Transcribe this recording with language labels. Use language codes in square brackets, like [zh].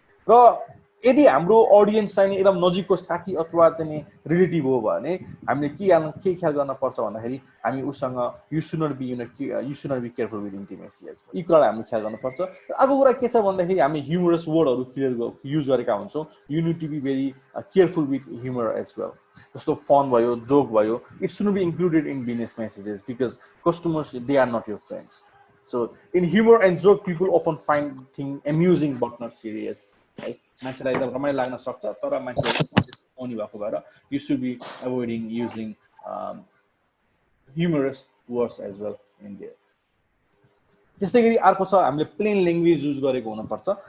[ne] र यदि हाम्रो अडियन्स चाहिँ एकदम नजिकको साथी अथवा चाहिँ रिलेटिभ हो भने हामीले के ख्याल गर्न पर्छ भन्दाखेरि हामी उसँग [en] You should not be careful with intimacy as well. [ne] यी कुरालाई हामीले ख्याल गर्नुपर्छ। अर्को कुरा के छ भन्दाखेरि हामी ह्युमरस वर्डहरू युज गरेका हुन्छौँ। [en] You need to be very careful with humour as well. [ne] जस्तो फन भयो, जोक भयो, [en] It should be included in business messages because customers they are not your friends. So in humor and joke, people often find things amusing but not serious. [ne] मान्छेलाई एकदम रमाइलो लाग्न सक्छ तर मान्छेले आउने भएको भएर [en] you should be avoiding using humorous words as well in there. [ne] त्यस्तै गरी अर्को छ हामीले प्लेन ल्याङ्ग्वेज युज गरेको हुनुपर्छ।